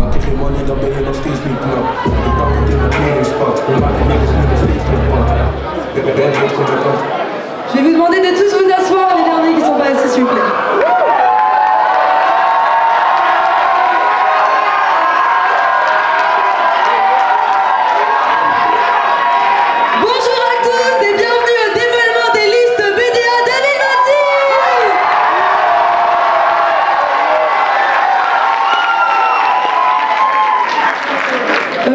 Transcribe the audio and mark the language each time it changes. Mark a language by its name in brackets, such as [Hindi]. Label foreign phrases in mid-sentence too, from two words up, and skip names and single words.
[Dutch] je money, dan ben je nog steeds niet knap. Ik pak het in de trainingspad, we maken niggas nu nog steeds geen pad. [French] Je vais vous demander de tous vous asseoir, les derniers qui sont pas assis, s'il vous plaît. Bonjour à tous et bienvenue au dévoilement des listes BDA 2026.